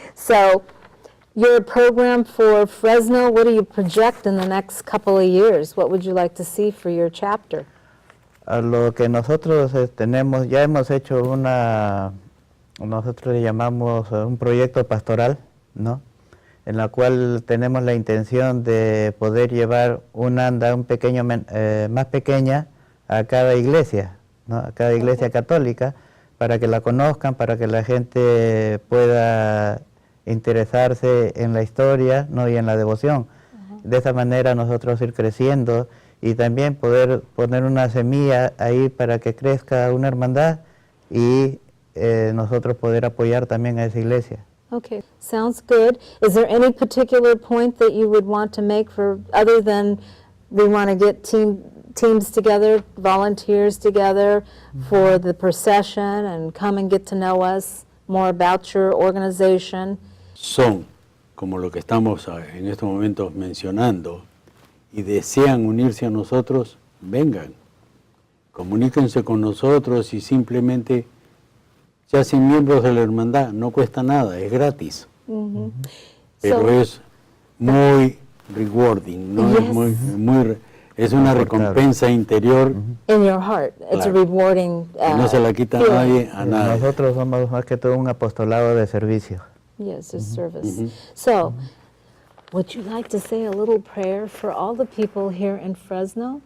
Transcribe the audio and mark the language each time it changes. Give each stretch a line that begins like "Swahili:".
English: So your program for Fresno, what do you project in the next couple of years? What would you like to see for your chapter?
Spanish: A lo que nosotros tenemos, ya hemos hecho nosotros le llamamos un proyecto pastoral, ¿no? En la cual tenemos la intención de poder llevar una anda más pequeña a cada iglesia, ¿no? A cada iglesia católica, para que la conozcan, para que la gente pueda interesarse en la historia, ¿no? Y en la devoción. De esa manera nosotros ir creciendo y también poder poner una semilla ahí para que crezca una hermandad y nosotros poder apoyar también a esa iglesia.
English: Okay, sounds good. Is there any particular point that you would want to make other than we want to get teams together, volunteers together for the procession and come and get to know us more about your organization?
Spanish: Son como lo que estamos en estos momentos mencionando y desean unirse a nosotros, vengan, comuníquense con nosotros y simplemente se hacen miembros de la hermandad, no cuesta nada, es gratis. Pero es muy rewarding, ¿no?
English: Yes.
Spanish: Es una recompensa interior.
English: In your heart, it's a rewarding
Spanish: que no se la quita
English: feeling.
Spanish: a nadie. Nosotros somos más que todo un apostolado de servicio.
English: Yes, it's service. So, Would you like to say a little prayer for all the people here in Fresno?